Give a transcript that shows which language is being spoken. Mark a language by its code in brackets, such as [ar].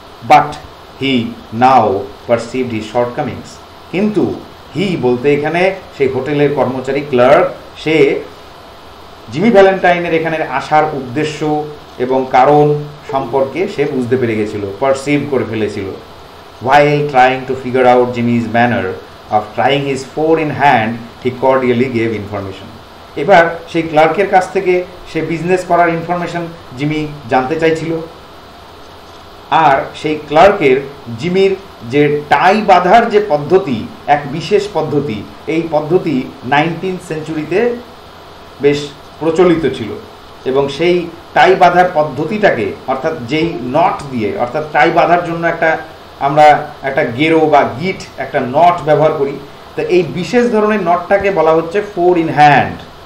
[en] But he now perceived his shortcomings. [bn] কিন্তু হি বলতে এখানে সেই হোটেলের কর্মচারী, ক্লার্ক, সে জিমি ভ্যালেন্টাইনের এখানে আসার উদ্দেশ্য এবং কারণ সম্পর্কে সে বুঝতে পেরে গেছিল, পারসিভ করে ফেলেছিল। [en] While trying to figure out Jimmy's manner of trying his four in hand, he cordially gave information. [bn] এবার সেই ক্লার্কের কাছ থেকে সে বিজনেস করার ইনফরমেশন জিমি জানতে চাইছিল। আর সেই ক্লার্কের জিমির যে টাই বাঁধার যে পদ্ধতি, এক বিশেষ পদ্ধতি, এই পদ্ধতি 19th সেঞ্চুরিতে বেশ প্রচলিত ছিল এবং সেই টাই বাঁধার পদ্ধতিটাকে, অর্থাৎ যেই নট দিয়ে, অর্থাৎ টাই বাঁধার জন্য আমরা একটা গেরো বা গিট, একটা নট ব্যবহার করি, তো এই বিশেষ ধরনের নটটাকে বলা হচ্ছে ফোর ইন হ্যান্ড।